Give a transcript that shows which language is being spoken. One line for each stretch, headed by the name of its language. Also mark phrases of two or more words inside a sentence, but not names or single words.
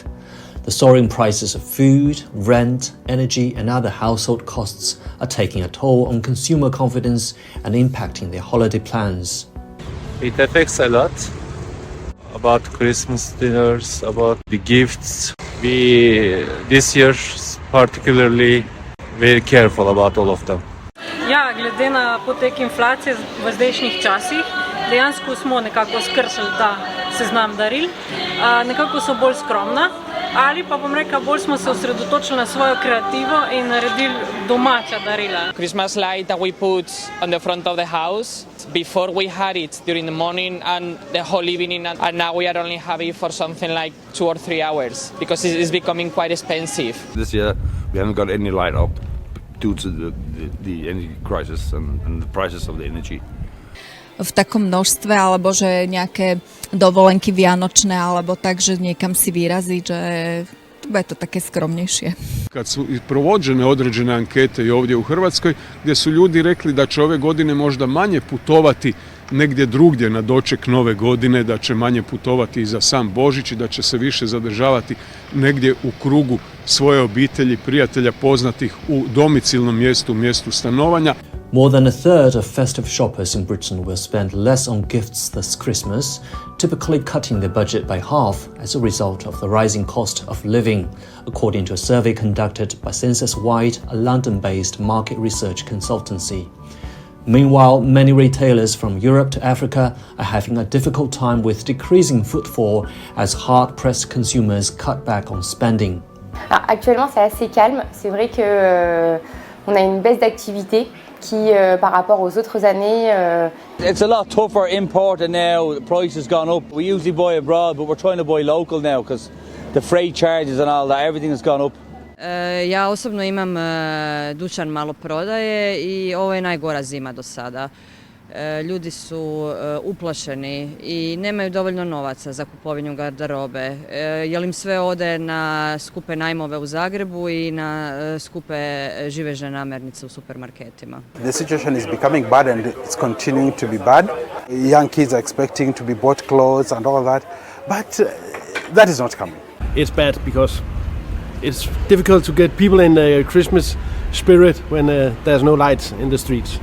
English: The soaring prices of food, rent, energy and other household costs are taking a toll on consumer confidence and impacting their holiday plans. It affects a lot about Christmas dinners, about the gifts. We this year particularly very careful about all of them.
Slovenian: Ja, glede na potek inflacije v zdajšnjih časih, dejansko smo nekako skrčili ta seznam daril. Nekako so bolj skromna, ali pa bom rekla, bolj smo se osredotočili na svojo kreativo in naredili domača darila.
English: Christmas light that we put on the front of the house. Before we had it during the morning and the whole evening, and now we are only having it for something like 2 or 3 hours because it's becoming quite expensive. This year we haven't got any light up due to the energy crisis and the prices of the energy.
Slovak: V takom množstve, alebo že nejaké dovolenky vianočné, alebo tak, že niekam si vyraziť, že bude to také skromnejšie.
Croatian: Kad su provođene određene ankete i ovdje u Hrvatskoj, gdje su ljudi rekli da će ove godine možda manje putovati negdje drugdje na doček nove godine, da će manje putovati i za sam Božić i da će se više zadržavati negdje u krugu svoje obitelji, prijatelja, poznatih u domicilnom mjestu, mjestu stanovanja.
English: More than a third of festive shoppers in Britain will spend less on gifts this Christmas, typically cutting their budget by half as a result of the rising cost of living, according to a survey conducted by Census Wide, a London-based market research consultancy. Meanwhile, many retailers from Europe to Africa are having a difficult time with decreasing footfall as hard-pressed consumers cut back on spending.
French: Actuellement, c'est assez calme. C'est vrai que on a une baisse d'activité qui, par rapport aux autres années.
English: It's a lot tougher importing now. The price has gone up. We usually buy abroad, but we're trying to buy local now because the freight charges and all that, everything has gone up.
Croatian: Ja osobno imam dućan maloprodaje i ovo je najgora zima do sada. Ljudi su uplašeni i nemaju dovoljno novaca za kupovinu garderobe, jer im sve ode na skupe najmove u Zagrebu i na skupe živežne namirnice u supermarketima.
English: The situation is becoming bad and it's continuing to be bad. Young kids are expecting to be bought clothes and all that, but that is not coming. It's bad because it's difficult to get people in the Christmas spirit when there's no lights in the streets.